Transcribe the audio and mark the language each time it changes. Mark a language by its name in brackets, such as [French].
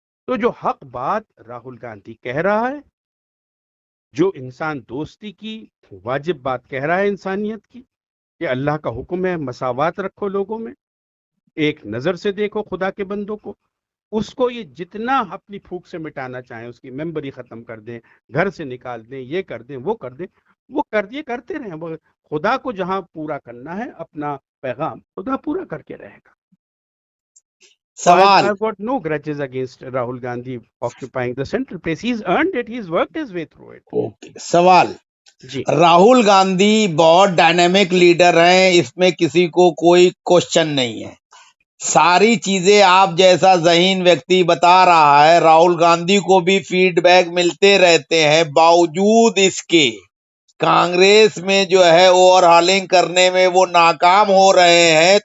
[Urdu] تو جو حق بات راہل گاندھی کہہ رہا ہے، جو انسان دوستی کی واجب بات کہہ رہا ہے انسانیت کی، کہ اللہ کا حکم ہے مساوات رکھو لوگوں میں، ایک نظر سے دیکھو خدا کے بندوں کو، اس کو یہ جتنا اپنی پھوک سے مٹانا چاہیں، اس کی ممبری ختم کر دیں، گھر سے نکال دیں، یہ کر دیں، وہ کر دیں، وہ کر دیے کرتے رہیں. خدا کو جہاں پورا کرنا ہے اپنا پیغام، خدا پورا کر کے رہے گا. [English] So [Urdu] سوال [English] I've got no grudges against Rahul Gandhi occupying the central place. He's earned it. He's worked his way through it. [Urdu] سوال جی راہل گاندھی بہت ڈائنامک لیڈر ہیں، اس میں کسی کو کوئی کوشچن نہیں ہے. ساری چیزیں آپ جیسا ذہین ویکتی بتا رہا ہے، راہل گاندھی کو بھی فیڈ بیک ملتے رہتے ہیں، باوجود اس کے کانگریس میں جو ہے اوور ہالنگ کرنے میں وہ ناکام ہو رہے ہیں.